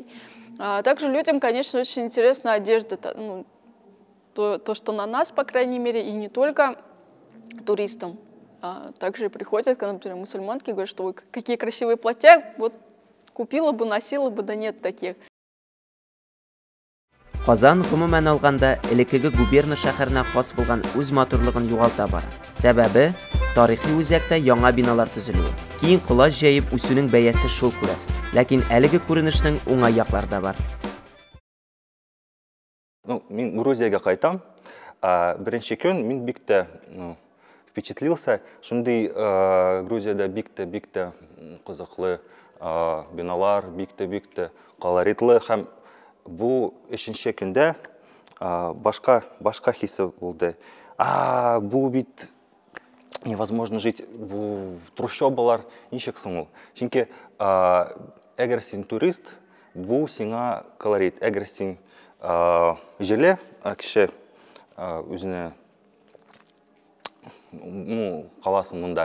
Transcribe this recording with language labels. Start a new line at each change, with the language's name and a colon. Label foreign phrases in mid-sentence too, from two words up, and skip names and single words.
Russian: А также людям, конечно, очень интересна одежда, ну, то, что на нас, по крайней мере, и не только туристам. Также приходят, когда, например, мусульманки говорят, что какие красивые платья, вот купила бы, носила бы, да нет таких.
Tatar: Казан гомумән алганда элекеге губерна шәһәренә хас булган үз матурлыгын югалта бара. Сәбәбе тарихи үзәктә яңа биналар төзелүе. Киң колаш җәеп үсүнең бәясе шул күрәс. Ләкин әлеге күренешнең уңай яклары да бар. Ну, мин Грузияга кайтам. Беренче көн мин бик тә впечатлился, шундый Грузияда бик тә кызыклы биналар, бик тә колоритлы һәм бу өченче көндә башка хисе булды. Бу бит
Russian: невозможно жить,
Tatar: бу трущобалар ничек соң ул. Чөнки әгәр син турист, бу сиңа колорит. Әгәр син җиле кеше үзенә каласың монда.